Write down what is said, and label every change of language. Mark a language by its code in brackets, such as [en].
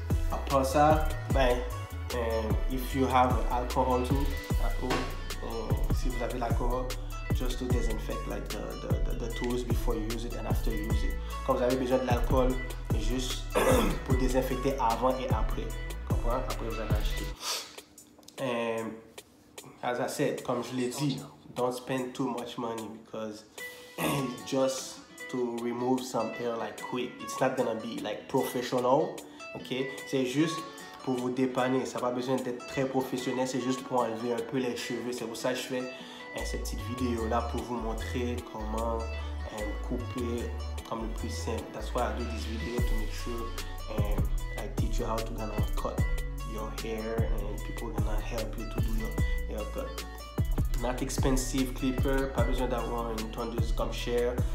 [fr] Après ça, ben, [en] if you have alcohol too at home, [fr] si vous avez l'alcool, [en] just to disinfect like the tools before you use it and after you use it. [fr] Quand vous avez besoin de l'alcool, juste pour désinfecter avant et après. Comprends? Après vous avez acheté. [en] As I said, [fr] comme je l'ai dit, [en] don't spend too much money because just to remove some hair like quick, it's not gonna be like professional. [fr] Ok, c'est juste pour vous dépanner, ça n'a pas besoin d'être très professionnel, c'est juste pour enlever un peu les cheveux. C'est pour ça que je fais cette petite vidéo là pour vous montrer comment couper comme le plus simple. [en] That's why I do this video, to make sure I teach you how to gonna cut your hair and people gonna help you to do your haircut. Not expensive clipper, [fr] pas besoin d'avoir une tondeuse comme Cher.